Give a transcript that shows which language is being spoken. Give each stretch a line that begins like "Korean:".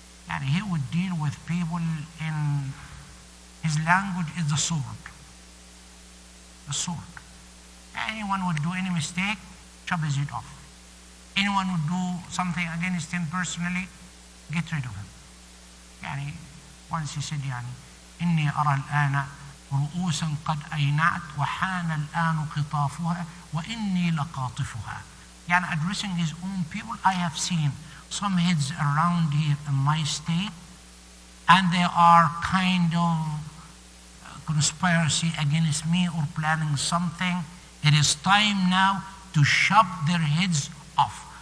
English: And he would deal with people in his language is the sword. The sword. Anyone would do any mistake, chop his head off. Anyone would do something against him personally, get rid of him.
Arabic: يعني
English: once he said
Arabic: إني أرى الآن رؤوسا قد أينعت وحان الآن قطافها وإني لقاطفها.
English: يعني addressing his own people, I have seen some heads around here in my state, and they are kind of conspiracy against me or planning something. It is time now to chop their heads off.